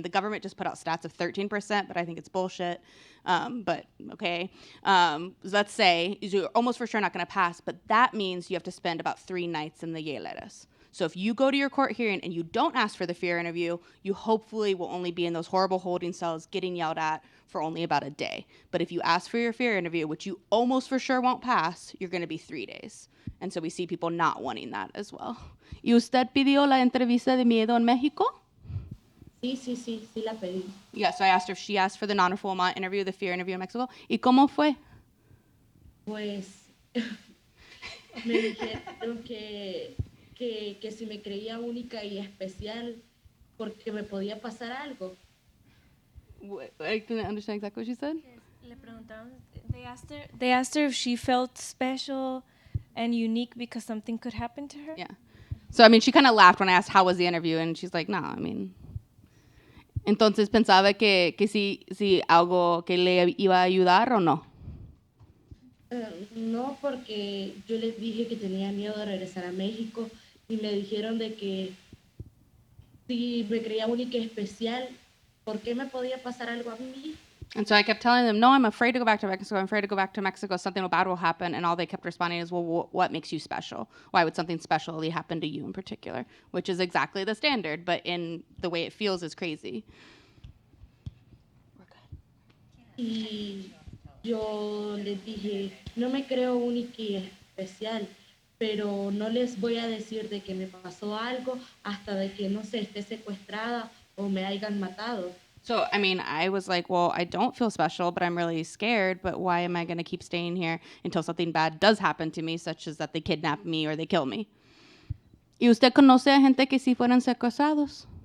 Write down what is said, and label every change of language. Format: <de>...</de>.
<en>The government just put out stats of 13%, but I think it's bullshit. But okay, let's say you're almost for sure not going to pass, but that means you have to spend about 3 nights in the hieleras. So if you go to your court hearing and you don't ask for the fear interview, you hopefully will only be in those horrible holding cells getting yelled at for only about a day. But if you ask for your fear interview, which you almost for sure won't pass, you're going to be 3 days. And so we see people not wanting that as well.</en> <es>¿Y usted pidió la entrevista de miedo en México? Sí la pedí.</es> <en>Yeah, so I asked her if she asked for the non-refoulement interview, the fear interview in Mexico.</en> <es>¿Y cómo fue? Pues me dijeron que si me creía única y especial porque me podía pasar algo.</es> <en>I didn't understand exactly what she said.</en> <es>Le preguntaron,</es> <en>they asked her if she felt special and unique because something could happen to her. Yeah. So, I mean, she kind of laughed when I asked how was the interview, and she's like, no, I mean.</en> <es>Entonces, ¿pensaba que si algo que le iba a ayudar o no? No, porque yo les dije que tenía miedo de regresar a México y me dijeron de que si me creía única y especial, ¿por qué me podía pasar algo a mí?</es> <en>And so I kept telling them, no, I'm afraid to go back to Mexico. I'm afraid to go back to Mexico. Something bad will happen. And all they kept responding is, well, what makes you special? Why would something specially happen to you in particular? Which is exactly the standard, but in the way it feels is crazy.</en> <es>Y yo les dije, no me creo única y especial, pero no les voy a decir de que me pasó algo hasta de que, no sé, esté secuestrada o me hayan matado.</es> <en>So, I mean, I was like, well, I don't feel special, but I'm really scared. But why am I going to keep staying here until something bad does happen to me, such as that they kidnap me or they kill me?</en> <es>¿Y usted conoce a gente que sí fueron secuestrados?</es>